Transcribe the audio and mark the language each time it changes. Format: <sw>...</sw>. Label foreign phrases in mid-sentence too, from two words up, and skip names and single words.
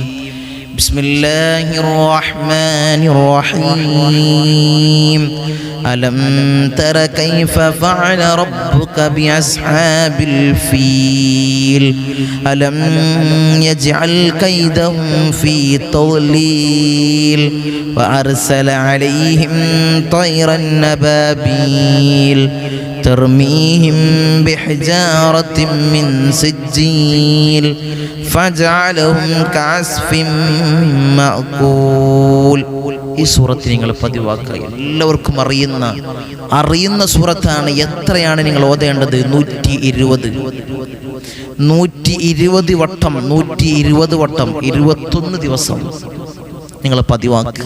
<ar>بسم الله الرحمن الرحيم. ألم تر كيف فعل ربك بأصحاب الفيل. ألم يجعل كيدهم في تضليل وأرسل عليهم طيرا أبابيل ترميهم بحجارة من سجيل فجعلهم كعصف مأكول.</ar> <ml>ഈ സൂറത്ത് നിങ്ങൾ പതിവാക്കുക. എല്ലാവർക്കും അറിയുന്ന സൂറത്താണ്. എത്രയാണ് നിങ്ങൾ ഓതേണ്ടത്? 120 വട്ടം, 120 വട്ടം, 21 ദിവസം നിങ്ങൾ പതിവാക്കുക.</ml>